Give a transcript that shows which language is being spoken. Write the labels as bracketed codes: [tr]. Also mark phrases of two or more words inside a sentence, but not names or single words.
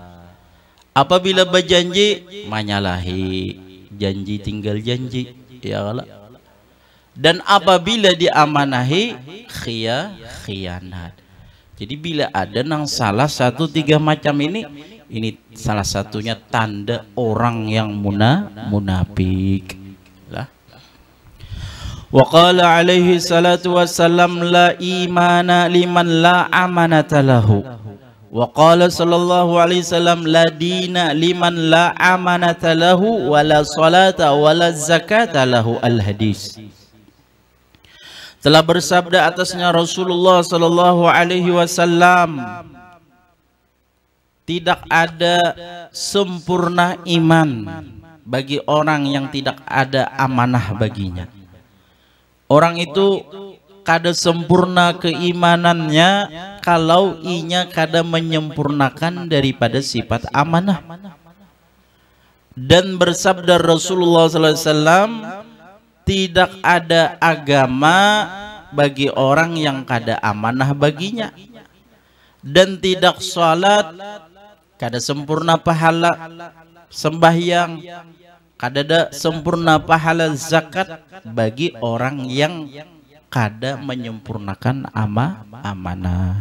[bjn] Apabila berjanji menyalahi, janji tinggal janji, [ar] يا الله. [bjn] Dan apabila diamanahi khianat. Jadi bila ada nang salah satu 3 macam ini salah satunya tanda orang yang munafik. Lah. [ar] وقال عليه الصلاة والسلام لا إيمان لمن لا أمانة له. وقال صلى الله عليه وسلم لا دين لمن لا أمانة له ولا صلاة ولا زكاة له. Al-hadis. [bjn] Telah bersabda atasnya Rasulullah [ar] صلى الله عليه وسلم, [bjn] tidak ada sempurna iman bagi orang yang tidak ada amanah baginya. Orang itu kada sempurna keimanannya kalau inya kada menyempurnakan daripada sifat amanah. Dan bersabda Rasulullah [ar] صلى الله عليه وسلم, [bjn] tidak ada agama bagi orang yang kada amanah baginya, dan tidak salat kada sempurna pahala sembahyang, kada ada sempurna pahala zakat bagi orang yang kada menyempurnakan amanah.